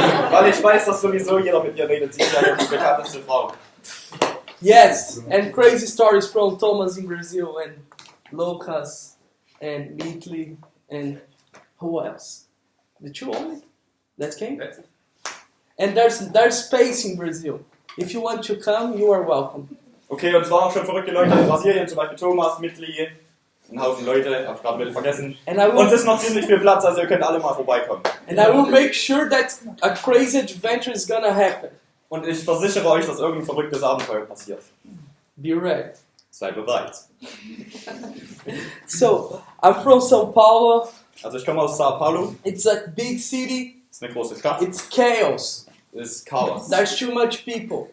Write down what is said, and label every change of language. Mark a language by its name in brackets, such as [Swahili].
[German] Weil ich weiß, dass sowieso jeder mit ihr redet. Sie ist ja die bekannteste Frau. [English] Yes, and crazy stories from Thomas in Brazil and Lucas and Italy and who else? The two only? That came? That's it. And there's space in Brazil. If you want to come, you are welcome. [German] Okay, und zwar auch schon verrückte Leute in Brasilien, zum Beispiel Thomas, Mitli, ein Haufen Leute, hab ich gerade wieder vergessen. Und es ist noch ziemlich viel Platz, also ihr könnt alle mal vorbeikommen. [English] And I will make sure that a crazy adventure is gonna happen. [German] Und ich versichere euch, dass irgendein verrücktes Abenteuer passiert. [English] Be ready. [German] Seid bereit. [English] So, I'm from São Paulo. [German] Also ich komme aus Sao Paulo. [English] It's a big city. [German] Das ist eine große Stadt. [English] It's chaos. [German] Das ist Chaos. [English] There's too much people.